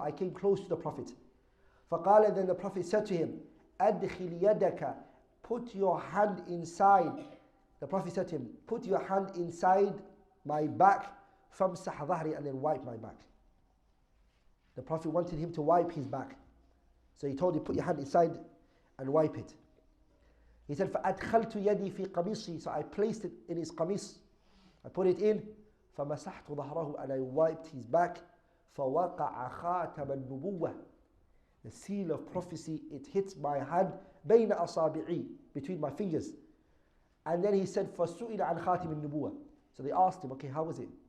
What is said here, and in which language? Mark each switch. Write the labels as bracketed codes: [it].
[en] I came close to the Prophet. فقال, then the Prophet said to him, [ar] أدخل يدك. [en] Put your hand inside. The Prophet said to him, put your hand inside my back, [ar] فامسح ظهري, [en] and then wipe my back. The Prophet wanted him to wipe his back. So he told him, put your hand inside and wipe it. He said, [ar] فَأَدْخَلْتُ يَدِي فِي قَمِيصِي. [en] So I placed it in his qamis. I put it in. [ar] فَمَسَحْتُ ظَهْرَهُ. [en] And I wiped his back. [ar] فَوَقَعَ خَاتَمَ النُّبُوَّةِ. [en] The seal of prophecy, it hits my hand. [ar] بَيْنَ أَصَابِعِي. [en] Between my fingers. And then he said, [ar] فَسُئِلَ عَنْ خَاتِمِ النُّبُوَّةِ. [en] So they asked him, okay, how was it?